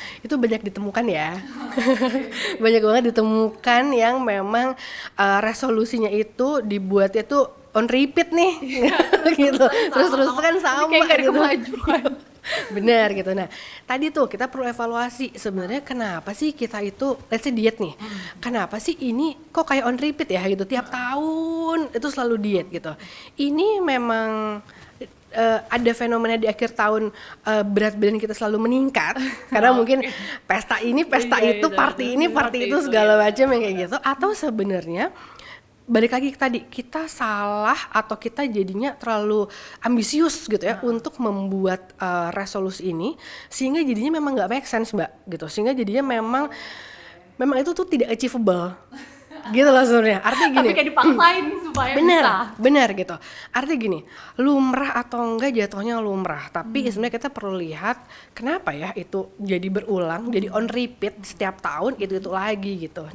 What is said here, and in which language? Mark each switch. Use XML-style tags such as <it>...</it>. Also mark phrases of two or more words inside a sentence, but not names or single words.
<id>Itu banyak ditemukan ya. Banyak banget ditemukan yang memang resolusinya itu dibuatnya tuh</id> <en>on repeat</en> <id>nih gitu, terus kan sama kayak gitu. Kemajuan. Benar gitu. Nah tadi tuh kita perlu evaluasi sebenarnya, kenapa sih kita itu</id> <en>let's say</en> <id>diet nih, kenapa sih ini kok kayak</id> <en>on repeat</en> <id>ya gitu, tiap tahun itu selalu diet gitu. Ini memang ada fenomena di akhir tahun berat badan kita selalu meningkat karena mungkin pesta ini pesta itu, party ini party itu segala macam yang kayak gitu, atau sebenarnya balik lagi tadi, kita salah atau kita jadinya terlalu ambisius gitu ya untuk membuat resolusi ini, sehingga jadinya memang nggak</id> <en>make sense</en> <id>Mbak gitu, sehingga jadinya memang itu tuh tidak achievable gitu loh sebenarnya. Artinya gini, tapi kayak dipaksain supaya bisa. Benar gitu. Artinya gini, lumrah atau enggak jatuhnya lumrah, tapi sebenarnya kita perlu lihat kenapa ya itu jadi berulang, jadi</id> <en>on repeat</en> <id>setiap tahun itu lagi gitu.</id>